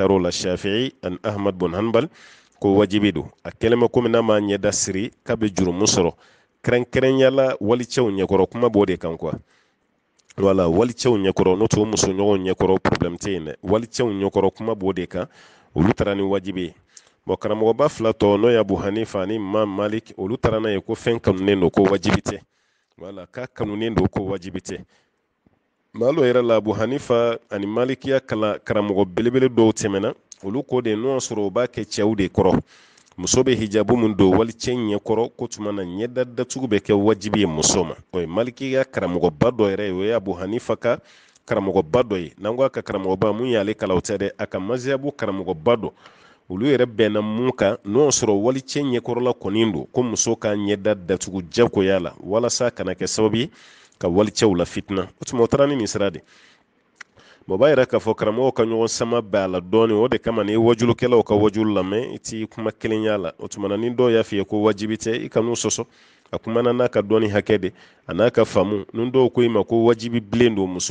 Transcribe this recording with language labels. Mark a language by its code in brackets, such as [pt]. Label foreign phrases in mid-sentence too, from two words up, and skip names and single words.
[bm] taar'o la shafi'i ani ahmad bin hanbal ko wajibi don a kɛlɛma komi n'a ma ɲɛda siri k'a bɛ jurumu sɔrɔ kɛrɛnkɛrɛnyala walicɛw ɲɛkɔrɔ kuma b'o de kan quoi wala walicɛw ɲɛkɔrɔ n'o tɛ muso ɲɔgɔn ɲɛkɔrɔ problème tɛ yen dɛ walicɛw ɲɛkɔrɔ kuma b'o de kan olu taara ni wajibi ye bon karamɔgɔba fila tɔ n'o ye abu hanifa ani imam malik olu taara n'a ye ko fɛn kanunen don ko wajibi tɛ wala k'a kanunen don ko wajibi tɛ malo yɛrɛ la abu hanifa ani malikiya karamɔgɔ belebele dɔw tɛmɛna olu ko de n'o sɔrɔ u b'a kɛ cɛw de kɔrɔ muso bɛ hijabu mun don walicɛ ɲɛkɔrɔ ko tuma na ɲɛda datugu bɛ kɛ wajibi ye muso ma o ye malikiya karamɔgɔba dɔ yɛrɛ ye o ye abu hanifa ka karamɔgɔba dɔ ye n'an ko a ka karamɔgɔba mun y'ale kalan o tɛ dɛ a ka maziyabu karamɔgɔba dɔ olu yɛrɛ bɛnna mun kan n'o sɔrɔ walicɛ ɲɛkɔrɔla kɔni don ko muso ka ɲɛda datugu jagoya la walasa kana kɛ sababu ye ka walicɛw la fitina o tuma o taara ni nin sira de bon b'a yɛrɛ k'a fɔ karamɔgɔw ka ɲɔgɔn sama bɛɛ a la dɔɔni o de kama ni wajulukɛlaw ka wajulu lamɛn i ti kuma kelen y'a la o tuma na ni dɔw y'a f'i ye ko wajibi tɛ i kan'u sɔsɔ a kumana n'a ka dɔɔni hakɛ de a n'a ka faamu ni dɔw ko i ma ko wajibi bilen don muso